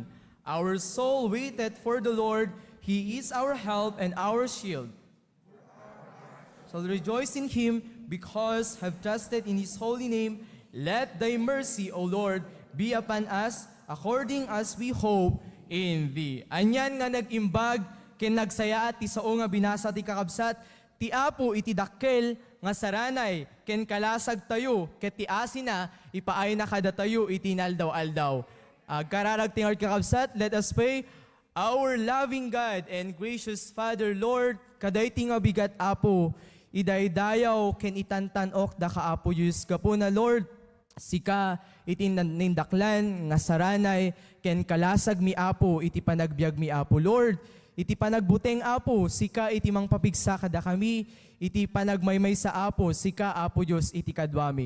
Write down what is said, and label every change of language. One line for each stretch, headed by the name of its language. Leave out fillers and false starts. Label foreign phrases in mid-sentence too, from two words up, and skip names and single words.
English: Our soul waited for the Lord, he is our help and our shield. Shall rejoice in him, because have trusted in his holy name. Let thy mercy, O Lord, be upon us, according as we hope in thee.
Iloko: Anyan nga nag-imbag, ken nagsaya ti sao nga binasa ti kakabsat, ti apo iti dakkel nga saranay, ken kalasag tayo, ket ti asina, ipaay na kada tayo, iti naldaw-aldaw. Kararag tingard kakabsat,
English: let us pray. Our loving God and gracious Father, Lord,
Iloko: kaday ti nga bigat apo, idaydayaw ken itantanok da kaapo Diyos kapo na Lord, sika iti nindaklan nga saranay, ken kalasag mi apo, iti panagbiag mi apo Lord, iti panagbuteng apo, sika iti mangpapigsa kada kami, iti panagmaymay sa apo, sika apo Diyos iti kadwami.